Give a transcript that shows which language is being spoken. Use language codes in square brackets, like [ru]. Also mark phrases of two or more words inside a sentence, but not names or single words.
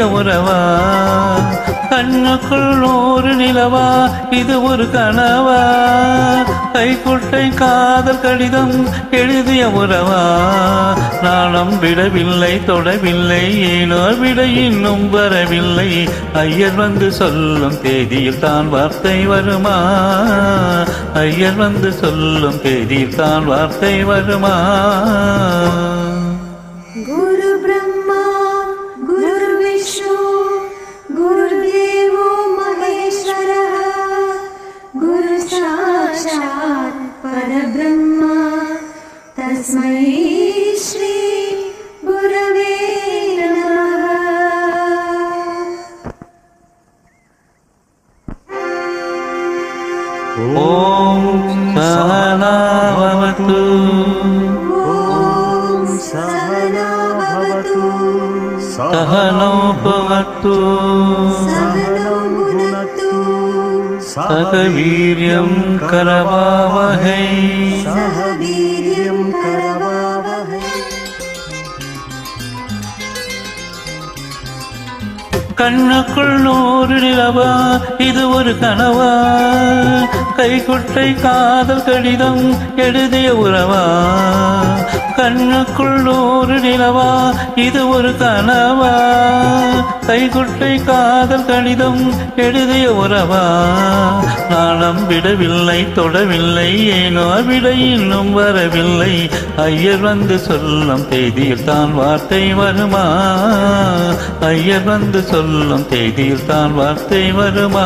[ta] உறவா கண்ணுக்குள் ஒரு நிலவா இது ஒரு கனவா கைக்குட்டை காதல் கடிதம் எழுதிய உறவா நாணம் விடவில்லை தொடவில்லை ஏனோ விட இன்னும் வரவில்லை ஐயர் வந்து சொல்லும் தேதியில் தான் வார்த்தை வருமா ஐயர் வந்து சொல்லும் தேதியில் தான் வார்த்தை வருமா [sa] गुरु ब्रह्मा गुरु विष्णु गुरुदेवो महेश्वरः गुरु साक्षात् परब्रह्मा तस्मै श्री गुरवे नमः ॐ सहना भवतु सहना भवतु सहनौ भुनक्तु सहनौ भुनक्तु सह वीर्यं करवावहै सह वीर्यं करवावहै [ta] கண்ணுக்குள் நூறு நிலவா இது ஒரு கனவா கைக்குட்டை காதல் கடிதம் எழுதிய உறவா கண்ணுக்குள் நூறு நிலவா இது ஒரு கனவா கைக்குட்டை காதல் கடிதம் எழுதிய உறவா நாணம் விடவில்லை தொடவில்லை ஏனோ விட இன்னும் வரவில்லை ஐயர் வந்து சொல்லும் தேதியில் தான் வார்த்தை வருமா ஐயர் வந்து சொல்லும் தேதியில் தான் வார்த்தை வருமா